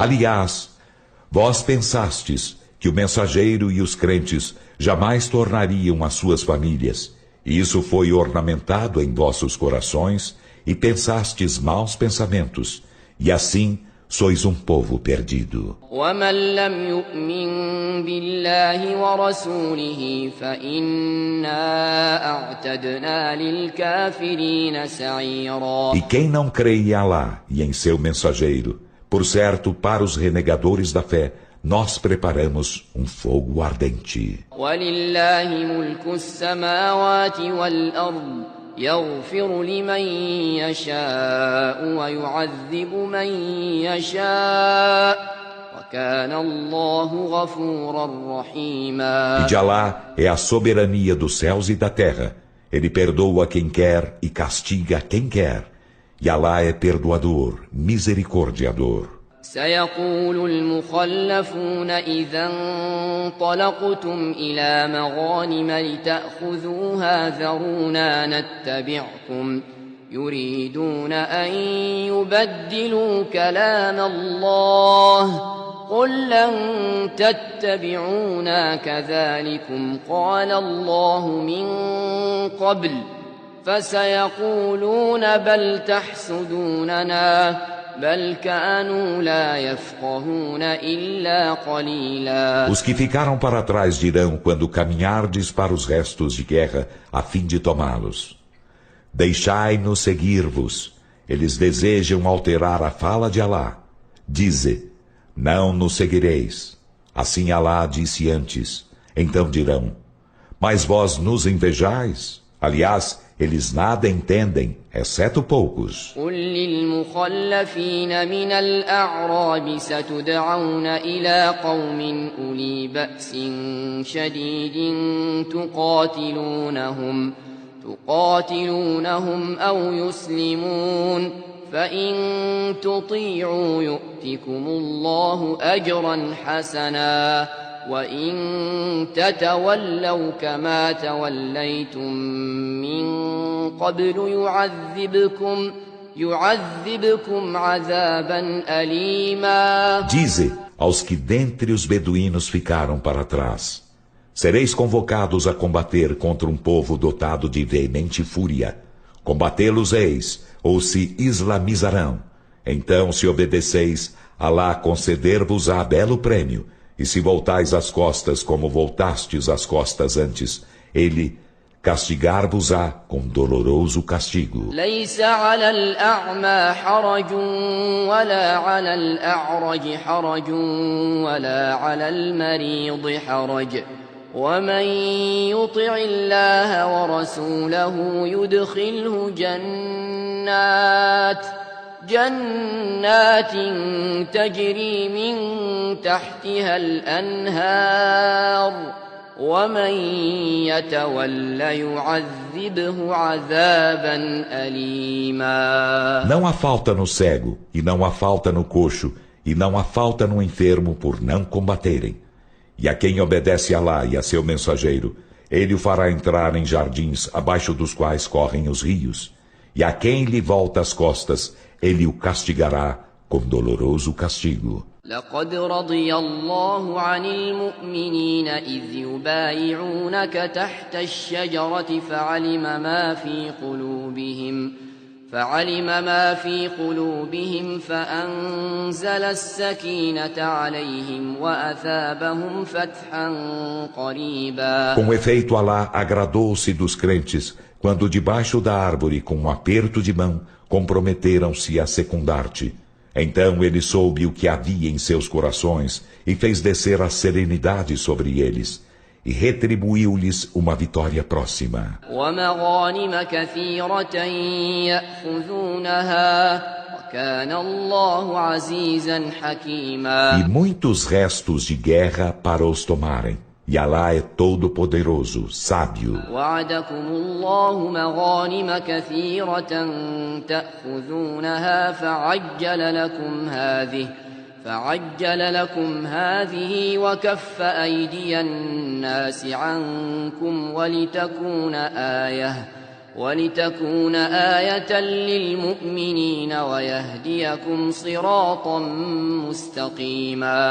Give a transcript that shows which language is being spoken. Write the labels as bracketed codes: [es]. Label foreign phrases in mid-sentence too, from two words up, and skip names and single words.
[pt] Aliás, vós pensastes que o mensageiro e os crentes jamais tornariam as suas famílias, e isso foi ornamentado em vossos corações, e pensastes maus pensamentos, e assim sois um povo perdido. [ar] ومن لم يؤمن بالله ورسوله فإنا أعتدنا للكافرين سعيرا. [pt] E quem não crê em Alá e em seu mensageiro, por certo, para os renegadores da fé, nós preparamos um fogo ardente. [ar] وَلِلَّهِ مُلْكُ السَّمَاوَاتِ وَالْأَرْضِ يَغْفِرُ لِمَن يَشَاءُ وَيُعَذِّبُ مَن يَشَاءُ وَكَانَ اللَّهُ غَفُورًا رَّحِيمًا. [pt] E de Alá é a soberania dos céus e da terra. Ele perdoa quem quer e castiga quem quer. E Alá é perdoador, misericordiador. [ar] سيقول المخلفون إذا انطلقتم إلى مغانم لتأخذوها ذرونا نتبعكم يريدون أن يبدلوا كلام الله قل لن تتبعونا كذلكم قال الله من قبل فسيقولون بل تحسدوننا بل كانوا لا يفقهون إلا قليلا. [pt] Os que ficaram para trás dirão quando caminhardes para os restos de guerra a fim de tomá-los: deixai-nos seguir-vos. Eles desejam alterar a fala de Alá. Dize: não nos seguireis. Assim Alá disse antes. Então dirão: mas vós nos invejais? Aliás, eles nada entendem, exceto poucos. [ar] قل للمخلفين من الأعراب ستدعون إلى قوم أولي بأس شديد تقاتلونهم أو يسلمون فإن تطيعوا يؤتكم الله أجرا حسنا وإن تتولوا كما توليتم من قبل يعذبكم عذابا أليما. [pt] Dize aos que dentre os beduínos ficaram para trás: sereis convocados a combater contra um povo dotado de veemente fúria. Combatê-los-eis, ou se islamizarão. Então, se obedeceis, Alá conceder-vos-á belo prêmio. E se voltais as costas como voltastes as costas antes, ele castigar-vos-á com doloroso castigo. [ar] ليس على الأعمى حرج ولا على الأعرج حرج ولا على المريض حرج ومن يطع الله ورسوله يدخله جنات تجري من تحتها الأنهار ومن يتول يعذبه عذابا أليما. [pt] Não há falta no cego, e não há falta no coxo, e não há falta no enfermo por não combaterem. E a quem obedece a Alá e a seu mensageiro, ele o fará entrar em jardins abaixo dos quais correm os rios. E a quem lhe volta as costas, ele o castigará com doloroso castigo. [ar] لقد رضي الله عن المؤمنين إذ يبايعونك تحت الشجرة فعلم ما في قلوبهم فأنزل السكينة عليهم وأثابهم فتحا قريبا. [pt] Com efeito, Alá agradou-se dos crentes quando debaixo da árvore, com um aperto de mão, comprometeram-se a secundar-te. Então ele soube o que havia em seus corações e fez descer a serenidade sobre eles e retribuiu-lhes uma vitória próxima. [ar] ومغانم كثيرة يأخذونها وكان الله عزيزا حكيما. [pt] E muitos restos de guerra para os tomarem. E Alá é todo-poderoso, sábio. [ar] وعدكم الله مغانم كثيرة تأخذونها فعجل لكم هذه وكف أيدي الناس عنكم ولتكون آية للمؤمنين ويهديكم صراطا مستقيما.